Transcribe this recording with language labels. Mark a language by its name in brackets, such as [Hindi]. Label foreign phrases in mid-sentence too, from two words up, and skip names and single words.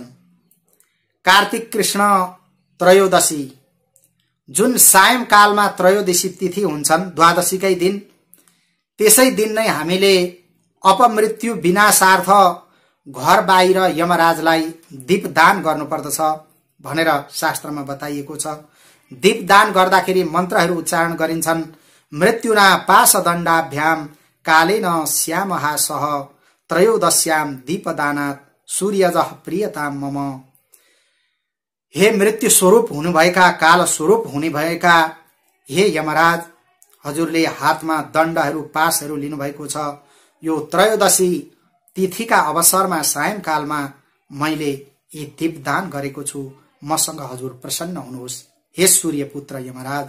[Nepali] कार्तिक कृष्ण त्रयोदशी जुन सायंकालमा त्रयोदशी तिथि हुन्छन्, द्वादशीकै दिन, त्यसै दिन नै हामीले अपमृत्यु विनाशार्थ घर बाहिर यमराजलाई दीपदान गर्नुपर्दछ भनेर शास्त्रमा बताइएको छ। दीपदान गर्दाखेरि मन्त्रहरू उच्चारण गरिन्छन्। [Sanskrit] मृत्युना पाशदण्डाभ्याम कालेन श्यामहा सह त्रयोदश्याम दीपदानात् सूर्यजः प्रियताम मम। [Nepali] हे मृत्यु स्वरूप हुनुभएका, काल स्वरूप हुने भएका हे यमराज, हजुरले हातमा दण्डहरू, पासहरू लिनुभएको छ। यो त्रयोदशी तिथिका अवसरमा सायंकालमा मैले यी दीपदान गरेको छु, मसँग हजुर प्रसन्न हुनुहोस् हे सूर्यपुत्र यमराज।